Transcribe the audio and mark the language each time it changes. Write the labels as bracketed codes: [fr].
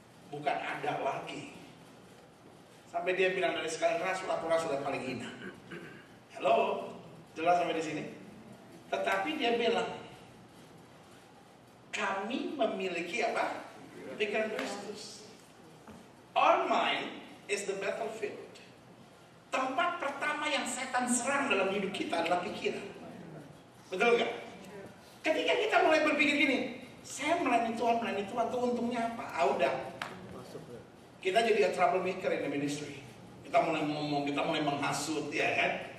[id] Bukan ada lagi. Sampai dia bilang dari sekalian rasul, aku rasul yang paling hina. Halo, jelas sampai di sini? Tetapi dia bilang, kami memiliki apa? Pikiran Kristus. [en] Our mind is the battlefield. [id] Tempat pertama yang setan serang dalam hidup kita adalah pikiran. Betul nggak? Ketika kita mulai berpikir gini, saya melayani Tuhan tuh untungnya apa? Udah. Kita jadi [en] a troublemaker in the ministry. [id] Kita mulai ngomong, kita mulai menghasut, ya kan?